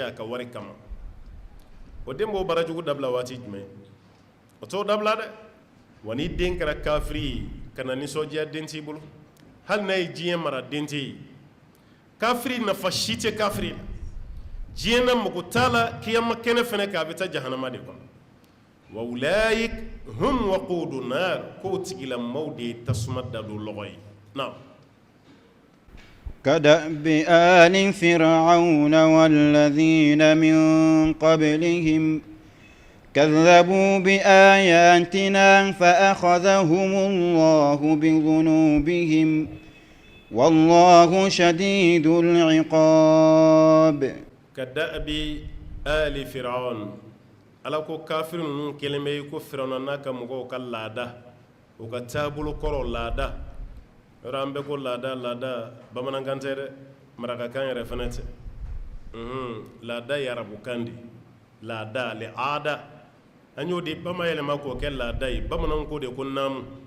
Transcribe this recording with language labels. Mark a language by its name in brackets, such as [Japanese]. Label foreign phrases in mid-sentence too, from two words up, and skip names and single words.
[Bambara] a ka wari kama o den b'o barajugu dabila waati jumɛn o t'o dabila dɛ wa ni den kɛra kafiri ye ka na nisɔndiya den t'i bolo hali n'a ye diɲɛ mara den tɛ ye kafiri nafa si tɛ kafiri la diɲɛ na mago t'a la kiyama kɛnɛ fɛnɛ kan a bɛ taa jahanama de kɔnɔ wa [Arabic] أولئك هم وقود النار [Bambara] k'o tigilamaaw de ye tasuma dadon lɔgɔ ye naam [Arabic] كدأب آل فرعون والذين من قبلهم كذبوا بآياتنا فأخذهم الله بذنوبهم والله شديد العقاب كدأب آل فرعون [Bambara] ala ko kafiri ninnu kelen bɛ ko firawuna n'a ka mɔgɔw ka laada u ka taabolo kɔrɔ laada yɔrɔ an bɛɛ ko laada bamanankan tɛ dɛ marakakan yɛrɛ fɛnɛ tɛ laada ye arabukan de laada le aada an y'o de bamayɛlɛma k'o kɛ laada ye bamananw ko de ko naamu